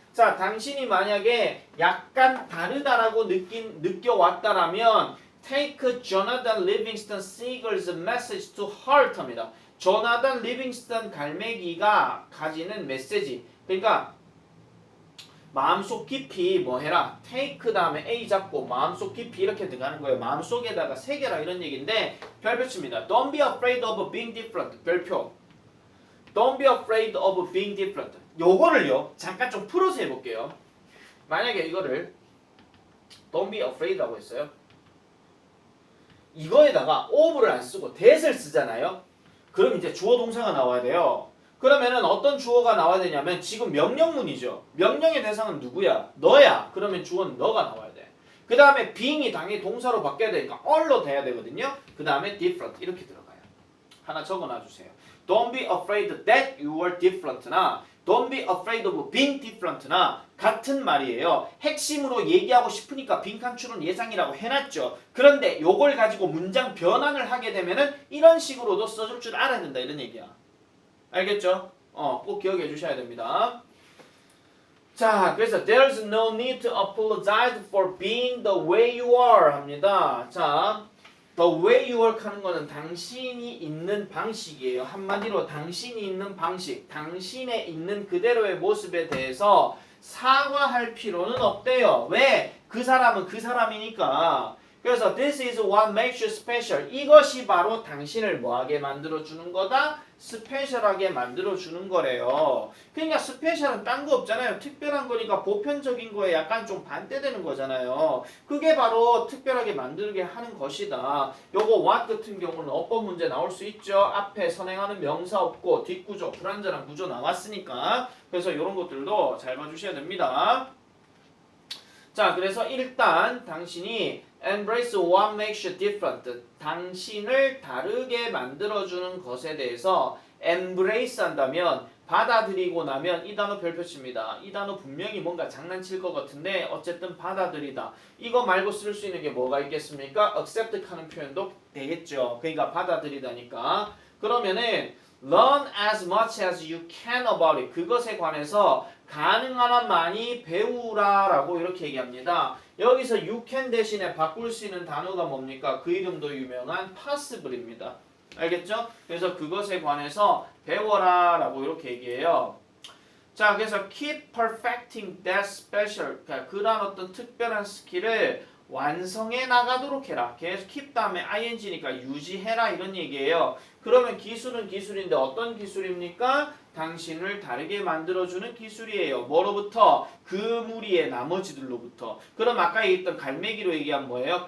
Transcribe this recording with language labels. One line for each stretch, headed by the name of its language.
Korean: 자, 당신이 만약에 약간 다르다라고 느껴왔다라면
English: take Jonathan Livingston Seagull's message to heart
Korean: 합니다. 조나단 리빙스턴 갈매기가 가지는 메시지. 그러니까 마음속 깊이 뭐 해라. take 다음에 A 잡고 마음속 깊이 이렇게 들어가는 거예요. 마음속에다가 새겨라 이런 얘기인데 별표 칩니다.
English: Don't be afraid of being different.
Korean: 별표.
English: Don't be afraid of being different.
Korean: 요거를요. 잠깐 좀 풀어서 해볼게요. 만약에 이거를
English: Don't be afraid
Korean: 라고 했어요. 이거에다가 of를 안 쓰고 that을 쓰잖아요. 그럼 이제 주어 동사가 나와야 돼요. 그러면은 어떤 주어가 나와야 되냐면 지금 명령문이죠. 명령의 대상은 누구야? 너야. 그러면 주어는 너가 나와야 돼. 그 다음에 being이 당연히 동사로 바뀌어야 되니까 all로 돼야 되거든요. 그 다음에 different 이렇게 들어가요. 하나 적어놔주세요.
English: Don't be afraid that you are different나 Don't be afraid of being different나
Korean: 같은 말이에요. 핵심으로 얘기하고 싶으니까 빈칸 추론 예상이라고 해놨죠. 그런데 요걸 가지고 문장 변환을 하게 되면은 이런 식으로도 써줄 줄 알아야 된다 이런 얘기야. 알겠죠? 꼭 기억해 주셔야 됩니다. 자, 그래서
English: there's no need to apologize for being the way you are
Korean: 합니다. 자, the way you are 하는 거는 당신이 있는 방식이에요. 한마디로 당신이 있는 방식, 당신의 있는 그대로의 모습에 대해서 사과할 필요는 없대요. 왜? 그 사람은 그 사람이니까. 그래서
English: this is what makes you special.
Korean: 이것이 바로 당신을 뭐하게 만들어주는 거다? 스페셜하게 만들어주는 거래요. 그러니까 스페셜은 딴 거 없잖아요. 특별한 거니까 보편적인 거에 약간 좀 반대되는 거잖아요. 그게 바로 특별하게 만들게 하는 것이다. 요거 what 같은 경우는 어법 문제 나올 수 있죠. 앞에 선행하는 명사 없고 뒷구조, 불완전한 구조 나왔으니까. 그래서 이런 것들도 잘 봐주셔야 됩니다. 자, 그래서 일단 당신이
English: embrace what makes you different.
Korean: 당신을 다르게 만들어주는 것에 대해서 embrace 한다면 받아들이고 나면 이 단어 별표 칩니다. 이 단어 분명히 뭔가 장난칠 것 같은데 어쨌든 받아들이다. 이거 말고 쓸 수 있는 게 뭐가 있겠습니까? accept 하는 표현도 되겠죠. 그러니까 받아들이다니까. 그러면은
English: learn as much as you can about it.
Korean: 그것에 관해서 가능한 한 많이 배우라라고 이렇게 얘기합니다. 여기서 you can 대신에 바꿀 수 있는 단어가 뭡니까? 그 이름도 유명한 possible입니다. 알겠죠? 그래서 그것에 관해서 배워라라고 이렇게 얘기해요. 자, 그래서
English: keep perfecting that special.
Korean: 그러니까 그런 어떤 특별한 스킬을 완성해 나가도록 해라. 계속 keep 다음에 ing니까 유지해라 이런 얘기예요. 그러면 기술은 기술인데 어떤 기술입니까? 당신을 다르게 만들어주는 기술이에요. 뭐로부터? 그 무리의 나머지들로부터. 그럼 아까 얘기했던 갈매기로 얘기한 뭐예요?